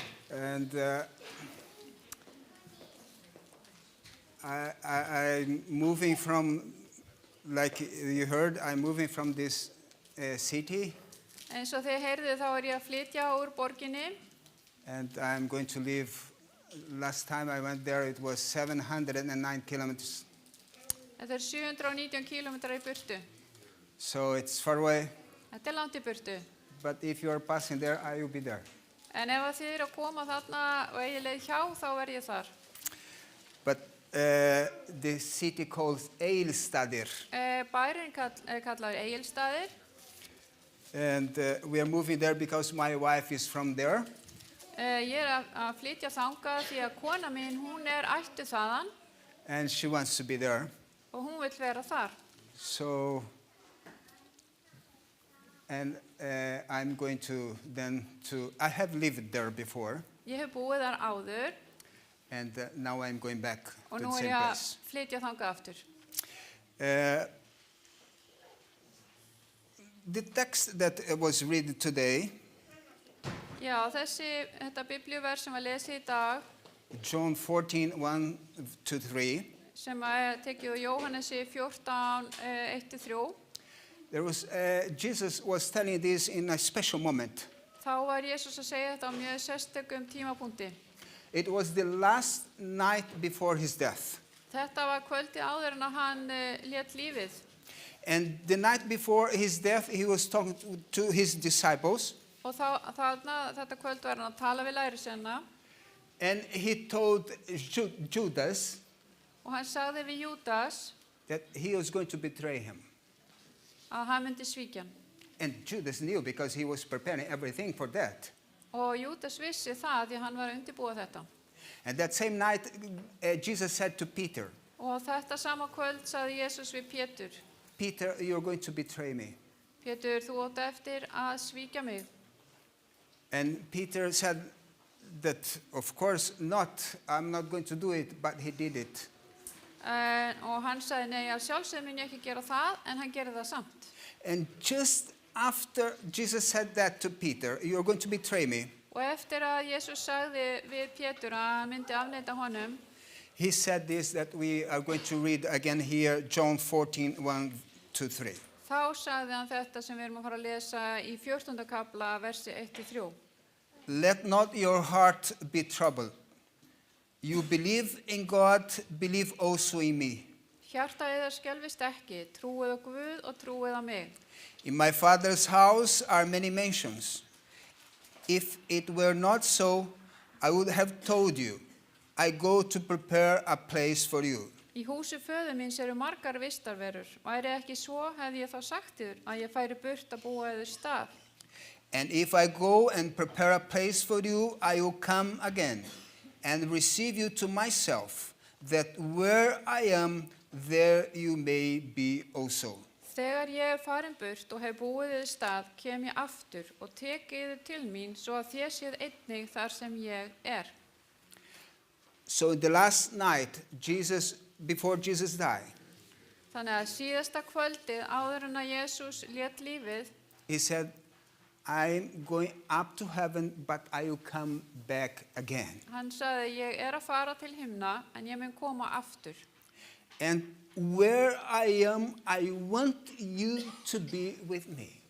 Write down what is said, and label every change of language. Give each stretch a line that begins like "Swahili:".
English: And I'm moving from, like you heard, I'm moving from this city,
Icelandic: Eins og þið heyrðu þá ég að flytja úr borginni.
English: and I'm going to live. Last time I went there, it was 709 kilometers.
Icelandic: Þetta 719 kilometrar í burtu.
English: So it's far away,
Icelandic: Þetta langt í burtu.
English: but if you are passing there, I will be there.
Icelandic: En ef að þið eru að koma þarna og eigi leið hjá, þá verð ég þar.
English: But the city called Eilstaðir,
Icelandic: Bærin kallaður Egilsstaðir.
English: and we are moving there because my wife is from there.
Icelandic: Ég að flytja þangað því að kona mín, hún ættuð þaðan
English: And she wants to be there.
Icelandic: og hún vill vera þar.
English: So and I'm going to then I have lived there before,
Icelandic: Ég hef búið þar áður
English: and now I'm going back
Icelandic: og
English: to
Icelandic: nú
English: the
Icelandic: er
English: same
Icelandic: ég að
English: place.
Icelandic: flytja þangað aftur.
English: The text that was read today,
Icelandic: Já, þetta biblíuvers sem var lesið í dag,
English: John 14, 1-3,
Icelandic: sem er tekið úr Jóhannesi 14, 1-3,
English: there was, Jesus was telling this in a special moment.
Icelandic: þá var Jesús að segja þetta á mjög sérstökum tímapunkti.
English: It was the last night before his death.
Icelandic: Þetta var kvöldið áður en að hann lét lífið.
English: And the night before his death, he was talking to his disciples,
Icelandic: Og þetta kvöld var hann að tala við lærisveina
English: and he told Judas
Icelandic: og hann sagði við Júdas
English: that he was going to betray him.
Icelandic: að hann myndi svíkja hann.
English: And Judas knew because he was preparing everything for that.
Icelandic: Og Júdas vissi það því hann var að undirbúa þetta.
English: And that same night, Jesus said to Peter,
Icelandic: Og þetta sama kvöld sagði Jesús við Pétur,
English: Peter, you're going to betray me.
Icelandic: Pétur, þú átt eftir að svíkja mig.
English: And Peter said that, of course not, I'm not going to do it, but he did it.
Icelandic: Og hann sagði, nei, að sjálfsögðu mun ég ekki gera það, en hann gerði það samt.
English: And just after Jesus said that to Peter, you're going to betray me,
Icelandic: Og eftir að Jesús sagði við Pétur að hann myndi afneita honum,
English: he said this that we are going to read again here, John 14, 1-3.
Icelandic: þá sagði hann þetta sem við erum að fara að lesa í 14. kapla, versi 1-3.
English: Let not your heart be troubled. You believe in God, believe also in me.
Icelandic: Hjarta yðar skelfist ekki, trúið á Guð og trúið á mig.
English: In my Father's house are many mansions. If it were not so, I would have told you. I go to prepare a place for you.
Icelandic: Í húsi föður míns eru margar vistarverur. Væri ekki svo, hefði ég þá sagt þér að ég færi burt að búa yður stað.
English: And if I go and prepare a place for you, I will come again and receive you to myself, that where I am, there you may be also.
Icelandic: Þegar ég er farin burt og hef búið yður stað, kem ég aftur og tek yður til mín, svo að þér séð einnig þar sem ég er.
English: So in the last night, before Jesus died,
Icelandic: Þannig að síðasta kvöldið áður en að Jesús lét lífið,
English: he said, I'm going up to heaven, but I will come back again.
Icelandic: hann sagði, ég er að fara til himna, en ég mun koma aftur.
English: And where I am, I want you to be with me.